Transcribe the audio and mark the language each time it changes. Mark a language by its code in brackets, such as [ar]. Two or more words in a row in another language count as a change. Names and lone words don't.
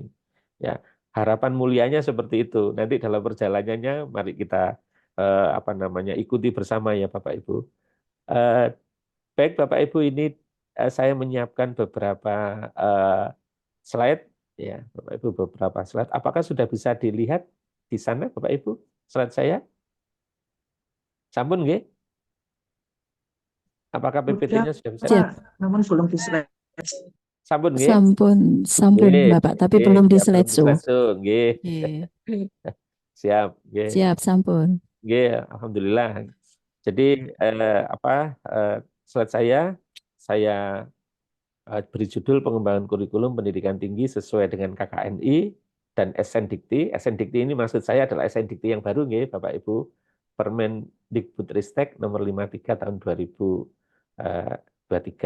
[id] Ya, harapan mulianya seperti itu. Nanti dalam perjalanannya mari kita apa namanya ikuti bersama ya Bapak Ibu. Eh, Baik Bapak Ibu, ini saya menyiapkan beberapa slide ya Bapak Ibu, beberapa slide. Apakah sudah bisa dilihat di sana Bapak Ibu slide saya? [jv] Sampun nggih? [id] Apakah Udah, PPT-nya sudah bisa? Pak, Siap, namun belum di slide. [jv] Sampun nggih? sampun, sampun Nggih, [id] Bapak, tapi nggih, belum di ya belum di slideshow. slideshow, nggih. Oke. Siap, nggih. Siap, sampun. Nggih, alhamdulillah. Jadi apa slide saya beri judul pengembangan kurikulum pendidikan tinggi sesuai dengan KKNI dan SNDikti. SNDikti ini maksud saya adalah SNDikti yang baru nggih, Bapak Ibu. Permendikbudristek nomor 53 tahun 2023.